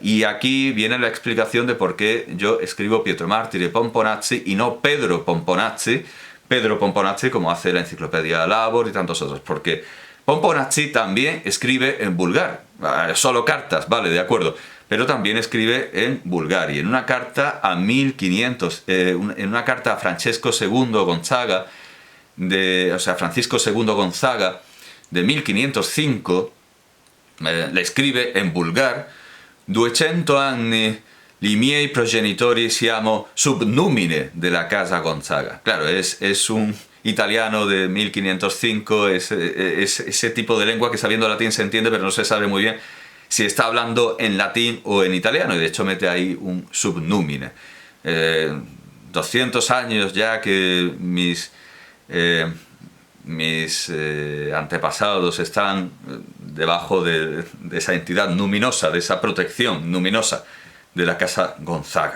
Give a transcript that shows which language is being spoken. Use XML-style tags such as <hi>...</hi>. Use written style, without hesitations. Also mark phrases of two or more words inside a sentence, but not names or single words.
<es>Y aquí viene la explicación de por qué yo escribo Pietro Martire Pomponazzi y no Pedro Pomponazzi, como hace la enciclopedia Labor y tantos otros, porque Pomponazzi también escribe en vulgar, solo cartas, vale, de acuerdo, pero también escribe en vulgar. Y en una carta a 1500, en una carta a Francesco II Gonzaga, Francisco II Gonzaga, de 1505, le escribe en vulgar: 200</es> <it>anni li miei progenitori siamo sub numine de la casa Gonzaga.</it> <es>Claro, es un italiano de 1505, es ese tipo de lengua que sabiendo latín se entiende, pero no se sabe muy bien si está hablando en latín o en italiano, y de hecho mete ahí un subnumine. 200 años ya que mis antepasados están debajo de esa entidad luminosa, de esa protección luminosa de la casa Gonzaga.</es>